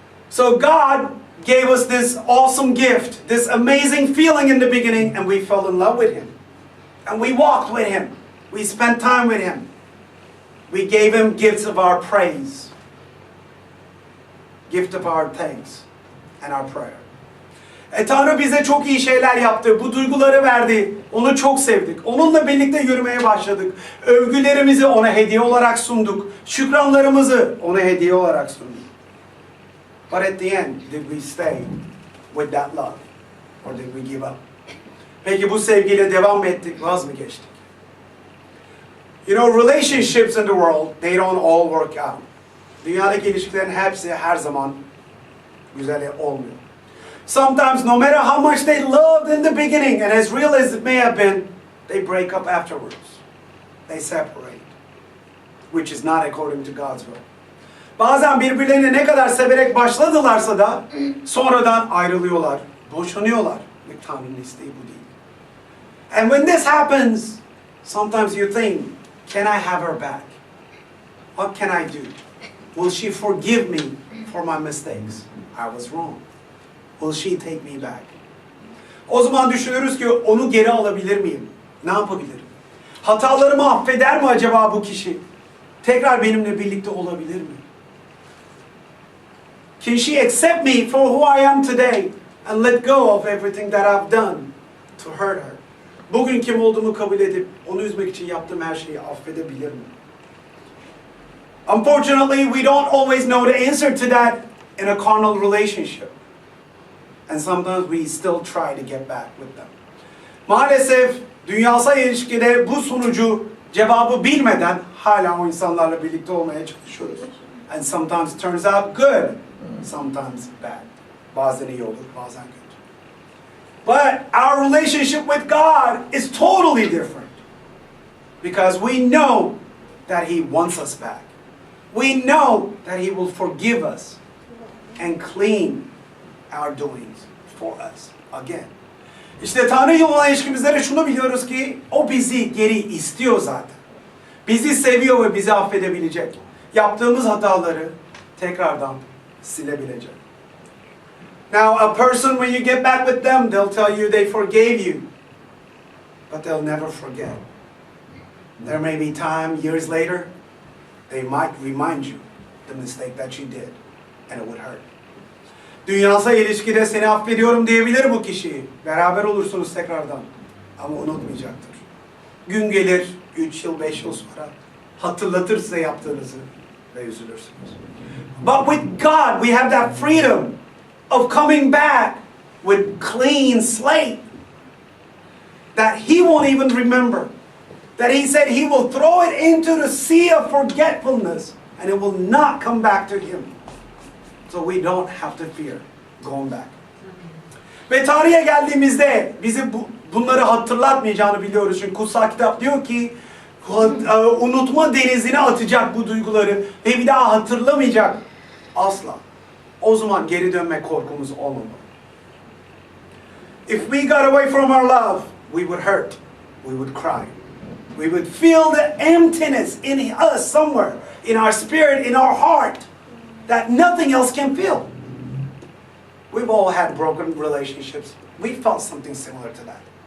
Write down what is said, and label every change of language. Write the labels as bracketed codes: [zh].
[en] So God gave us this awesome gift, this amazing feeling in the beginning, and we fell in love with Him. And we walked with Him. We spent time with Him. We gave Him gifts of our praise, gift of our thanks and our prayer. [tr] Tanrı bize çok iyi şeyler yaptı. Bu duyguları verdi. Onu çok sevdik. Onunla birlikte yürümeye başladık. Övgülerimizi ona hediye olarak sunduk. Şükranlarımızı ona hediye olarak sunduk. [en] But at the end, did we stay with that love? Or did we give up? [tr] Peki bu sevgiyle devam mı ettik, vaz mı geçtik? [en] You know, relationships in the world, they don't all work out. [tr] Dünyadaki ilişkilerin hepsi her zaman güzel olmuyor. [en] Sometimes, no matter how much they loved in the beginning, and as real as it may have been, they break up afterwards. They separate, which is not according to God's will. [tr] Bazen birbirlerini ne kadar severek başladılarsa da sonradan ayrılıyorlar, boşanıyorlar. Ve Tanrı'nın isteği bu değil. [en] And when this happens, sometimes you think, can I have her back? What can I do? Will she forgive me for my mistakes? I was wrong. Will she take me back? [tr] O zaman düşünürüz ki onu geri alabilir miyim? Ne yapabilirim? Hatalarımı affeder mi acaba bu kişi? Tekrar benimle birlikte olabilir mi? [en] Can she accept me for who I am today and let go of everything that I've done to hurt her? [tr] Bugün kim olduğumu kabul edip onu üzmek için yaptığım her şeyi affedebilir mi? [en] Unfortunately, we don't always know the answer to that in a carnal relationship. And sometimes we still try to get back with them. [tr] Maalesef dünyasal ilişkide bu cevabı bilmeden hala o insanlarla birlikte olmaya çalışıyoruz. [en] And sometimes it turns out good, sometimes bad. [tr] Bazen iyi olur, bazen kötü. [en] But our relationship with God is totally different. Because we know that He wants us back. We know that He will forgive us and clean our doings for us again. [tr] İşte Tanrı'yla olan ilişkimizde de şunu biliyoruz ki o bizi geri istiyor zaten. Bizi seviyor ve bizi affedebilecek. Yaptığımız hataları tekrardan silebilecek. [en] Now a person, when you get back with them, they'll tell you they forgave you. But they'll never forget. There may be time years later, they might remind you the mistake that you did. And it would hurt. [tr] Dünyasal ilişkide seni affediyorum diyebilir bu kişi. Beraber olursunuz tekrardan. Ama unutmayacaktır. Gün gelir 3 yıl 5 yıl sonra hatırlatır size yaptığınızı ve üzülürsünüz. [en] But with God we have that freedom of coming back with clean slate. That He won't even remember. That He said He will throw it into the sea of forgetfulness and it will not come back to Him. So we don't have to fear going back. [tr] Ve tarihe geldiğimizde bizi bunları hatırlatmayacağını biliyoruz. Çünkü kutsal kitap diyor ki unutma denizine atacak bu duyguları ve bir daha hatırlamayacak asla. O zaman geri dönme korkumuz olmamalı. [en] If we got away from our love, we would hurt, we would cry. We would feel the emptiness in us somewhere, in our spirit, in our heart, that nothing else can fill. We've all had broken relationships. We felt something similar to that.